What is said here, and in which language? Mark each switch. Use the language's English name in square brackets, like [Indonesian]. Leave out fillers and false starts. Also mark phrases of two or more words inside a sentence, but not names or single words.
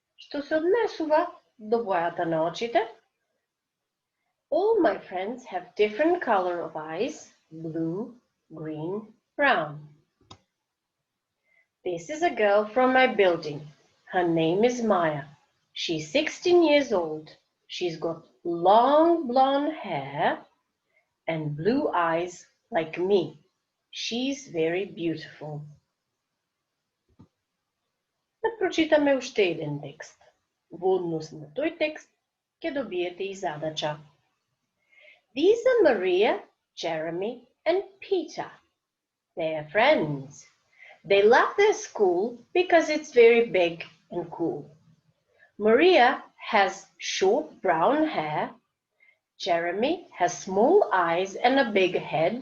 [Macedonian] што се однесува до бојата на очите. [English] All my friends have different color of eyes, blue, green, brown. This is a girl from my building. Her name is Maya. She's 16 years old. She's got long blonde hair and blue eyes like me. She's very beautiful. [Macedonian] Да прочитаме уште еден текст. Во однос на тој текст ќе добиете и задача. [English] These are Maria, Jeremy, and Peter. They are friends. They love their school because it's very big and cool. Maria has short brown hair. Jeremy has small eyes and a big head.